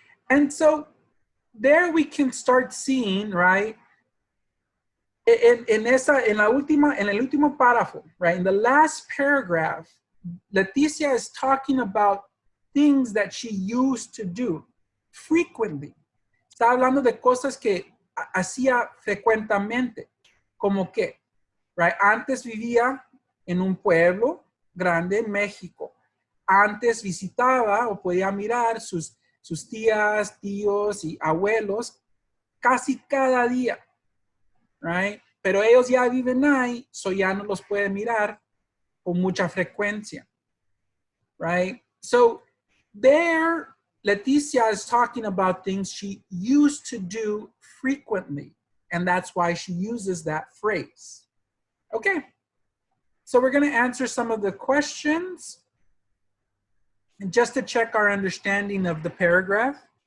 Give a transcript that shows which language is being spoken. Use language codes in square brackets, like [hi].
[en] And so there we can start seeing, right, [es] en el último párrafo, [en] right, in the last paragraph, Leticia is talking about things that she used to do frequently. [es] Está hablando de cosas que hacía frecuentemente, como que, right, antes vivía en un pueblo grande en México. Antes visitaba o podía mirar sus tías, tíos y abuelos casi cada día, right? Pero ellos ya viven ahí, so ya no los puede mirar con mucha frecuencia, right? [en] So there, Leticia is talking about things she used to do frequently, And that's why she uses that phrase. Okay, so we're going to answer some of the questions and just to check our understanding of the paragraph.